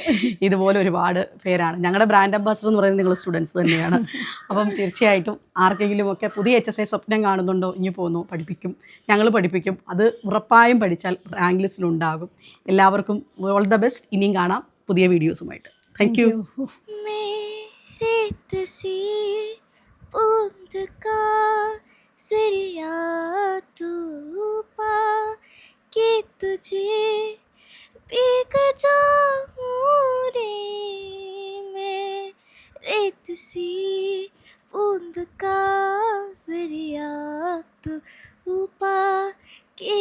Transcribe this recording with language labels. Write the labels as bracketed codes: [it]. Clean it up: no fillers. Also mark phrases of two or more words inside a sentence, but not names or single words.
[ml] ഇതുപോലെ ഒരുപാട് പേരാണ്. ഞങ്ങളുടെ [en] brand ambassador [ml] എന്ന് പറയുന്നത് നിങ്ങൾ സ്റ്റുഡൻസ് തന്നെയാണ്. അപ്പം തീർച്ചയായിട്ടും ആർക്കെങ്കിലും ഒക്കെ പുതിയ HSI സ്വപ്നം കാണുന്നുണ്ടോ, ഇനി പോന്നു പഠിപ്പിക്കും, ഞങ്ങൾ പഠിപ്പിക്കും. അത് ഉറപ്പായും പഠിച്ചാൽ റാങ്ക് ലിസ്റ്റിലുണ്ടാകും. എല്ലാവർക്കും [en] all the best. [ml] ഇനിയും കാണാം പുതിയ വീഡിയോസുമായിട്ട്. [en] thank you. [hi] रेत सी बूंद का जरिया तू पा के तुझे भीग जाऊं रे मैं रेत सी बूंद का जरिया तू पा के